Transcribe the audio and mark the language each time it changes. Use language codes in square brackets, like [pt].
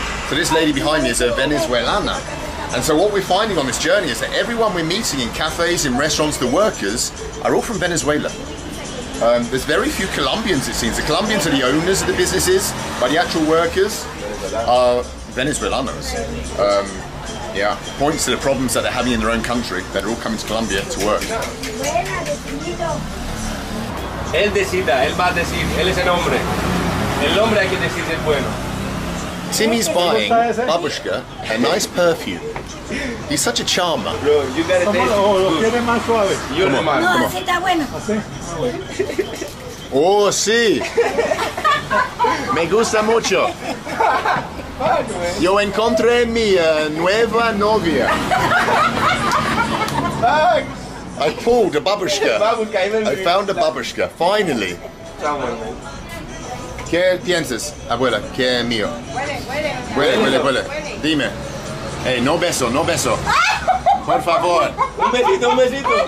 [en] So this lady behind me is a Venezuelana. And so what we're finding on this journey is that everyone we're meeting in cafes, in restaurants, the workers, are all from Venezuela. There's very few Colombians, it seems. The Colombians are the owners of the businesses, but the actual workers are Venezuelanos. Yeah, points to the problems that they're having in their own country. They're all coming to Colombia to work. [es] Él decida, él va a decir, él es el hombre. El hombre hay que decir es bueno. [en] Timmy's buying babushka a nice perfume. He's such a charmer. Bro, you gotta taste it. [es] más suave. [en] You're the man. [es] No, así está bueno. Oh, sí. Me gusta mucho. Yo encontré mi nueva novia. [en] I pulled a babushka. I found a babushka, finally. [es] ¿Qué piensas, abuela? ¿Qué es mío? Huele. Dime. Hey, no beso. Por favor. Un besito.